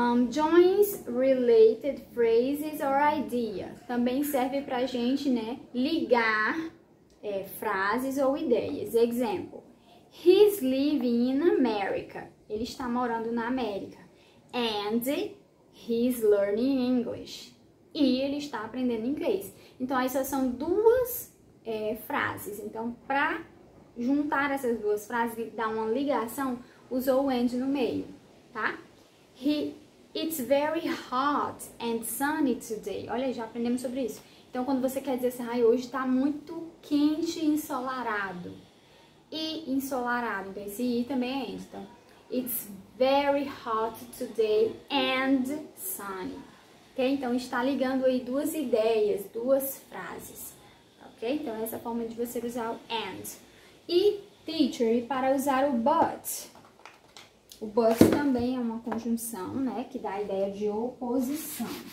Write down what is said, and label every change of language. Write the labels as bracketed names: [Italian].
[English] Joins related phrases or idea. [Portuguese] Também serve pra gente, né, ligar frases ou ideias. [English] Example: He's living in America. [Portuguese] Ele está morando na América. [English] And he's learning English. [Portuguese] E ele está aprendendo inglês. Então, essas são duas frases. Então, para juntar essas duas frases e dar uma ligação, usou o and no meio, tá? [English] It's very hot and sunny today. [Portuguese] Olha, já aprendemos sobre isso. Então, quando você quer dizer assim, hoje tá muito quente e ensolarado. E ensolarado, então esse I também é and. [English] Então, it's very hot today and sunny. Ok? [Portuguese] Então, está ligando aí duas ideias, duas frases. Ok? Então, essa forma de você usar o and. E, teacher, para usar o but. O but também é uma conjunção, né? Que dá a ideia de oposição.